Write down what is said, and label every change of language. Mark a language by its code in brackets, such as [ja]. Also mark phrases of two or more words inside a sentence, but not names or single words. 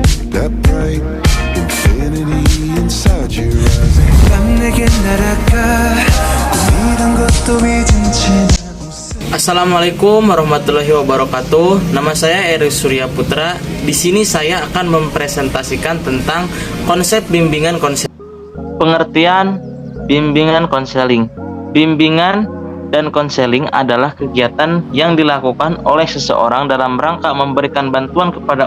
[en] that bright infinity inside your eyes. [ko] 난 내게 날아가 믿은 것도 잊은 채. [ar] السلام عليكم ورحمة الله وبركاته. [id] Nama saya Eri Surya Putra. Di sini saya akan mempresentasikan tentang konsep bimbingan konseling. Pengertian bimbingan konseling. Bimbingan dan konseling adalah kegiatan yang dilakukan oleh seseorang dalam rangka memberikan bantuan kepada